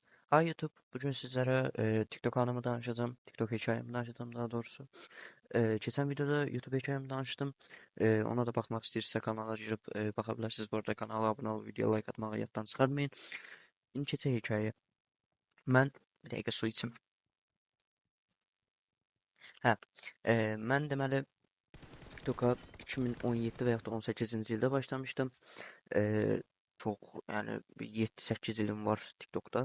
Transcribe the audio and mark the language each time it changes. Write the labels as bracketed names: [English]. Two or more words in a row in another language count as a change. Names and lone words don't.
[Turkish] Hi YouTube, bugün sizlere TikTok anımı danışacağım. TikTok hikayemi danışacağım daha doğrusu. Geçen videoda YouTube hikayemi danıştım. Ona da bakmak istiyorsa kanala girip bakabilirsiniz. Bu arada kanala abone olup video like atmayı yaddan çıkarmayın. [Azerbaijani] İndi keçək hikayəyə. Mən bir dəqiqə su içim. Hə, mən deməli TikToka 2017 və yaxud da 18-ci ildə başlamışdım. Çox, yəni 7-8 ilim var TikTokda.